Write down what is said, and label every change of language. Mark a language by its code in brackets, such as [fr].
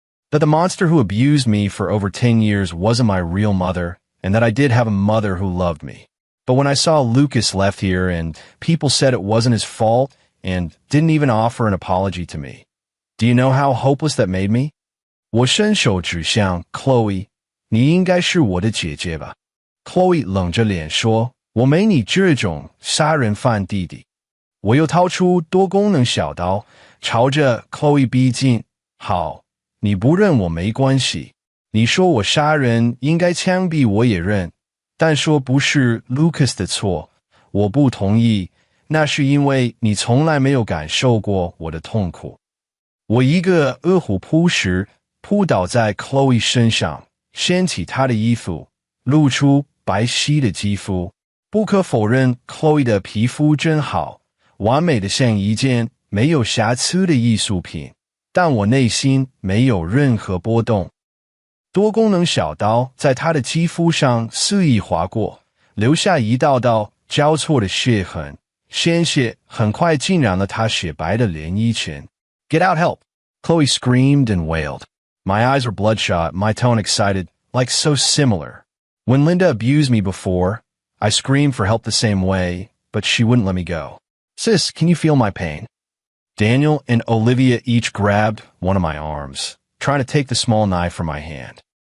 [en] That the monster who abused me for over 10 years wasn't my real mother, and that I did have a mother who loved me. But when I saw Lucas left here and people said it wasn't his fault and didn't even offer an apology to me, do you know how hopeless that made me? [zh] 我伸手指向 Chloe， 你应该是我的姐姐吧。 Chloe 冷着脸说，我没你这种杀人犯弟弟。我又掏出多功能小刀，朝着 Chloe 逼近。好，你不认我没关系。你说我杀人应该枪毙我也认，但说不是 Lucas 的错，我不同意。那是因为你从来没有感受过我的痛苦。我一个饿虎扑食，扑倒在 Chloe 身上，掀起她的衣服，露出白皙的肌肤。不可否认 ，Chloe 的皮肤真好，完美的像一件没有瑕疵的艺术品。但我内心没有任何波动。多功能小刀在她的肌肤上肆意划过，留下一道道交错的血痕。鲜血很快浸染了她雪白的连衣裙。 [en] Get out, help! Chloe screamed and wailed. My eyes were bloodshot, my tone excited, like so similar. When Linda abused me before, I screamed for help the same way, but she wouldn't let me go. Sis, can you feel my pain? Daniel and Olivia each grabbed one of my arms, trying to take the small knife from my hand.